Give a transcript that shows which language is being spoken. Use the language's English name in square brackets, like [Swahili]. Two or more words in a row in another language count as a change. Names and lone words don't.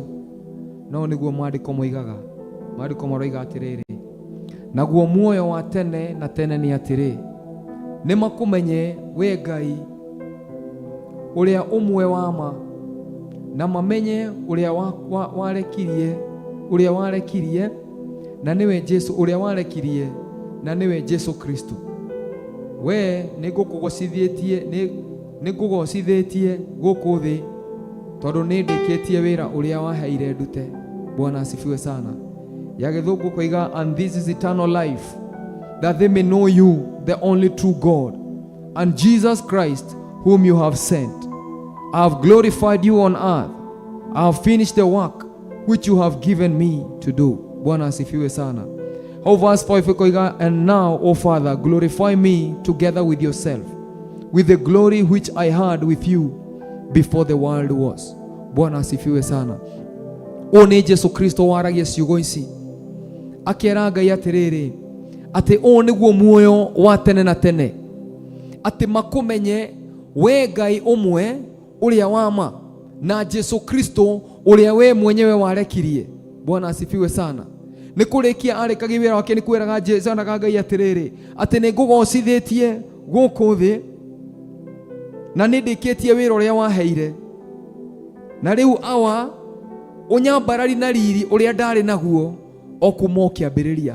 [Kikuyu] No niguo maandiko moigaga, maandiko maroiga atiriri, naguo muoyo wa tene na tene ni atiri, ni makumenye we Ngai uria umwe wama, na mamenye uria warekirie na niwe Jesu, uria warekirie na niwe Jesu Kristo. We nigugocithĩtie gũkũ thĩ tondũ nĩndĩkĩtie wĩra ũrĩa waheire ndute. [Swahili] Bwana asifiwe sana. [Kikuyu] Ya gĩthũngũ koiga, [English] and this is eternal life, that they may know you, the only true God, and Jesus Christ whom you have sent. I have glorified you on earth. I have finished the work which you have given me to do. [Swahili] Bwana asifiwe sana. [English] Verse 5 koiga, and now, O Father, glorify me together with yourself, with the glory which I had with you before the world was. [Swahili] Bwana asifiwe sana. [Kikuyu] O ni Jesu Kristo waragia ciugo ici akiera Ngai atiriri ati o niguo muoyo wa tene na tene, ati makumenye we Ngai umwe uria wama na Jesu Kristo uria we mwenyewe warekirie. [Swahili] Bwana asifiwe sana. [Kikuyu] Ni kurikia arikagia wira wake, ni kwiraga Jesu na Ngai atiriri ati ni ngugocithĩtie gũkũ thĩ na nĩndĩkĩtie wĩra ũrĩa waheire, na rĩu awa unyambarari na riri ũrĩa ndarĩ naguo o kuma kĩambĩrĩria.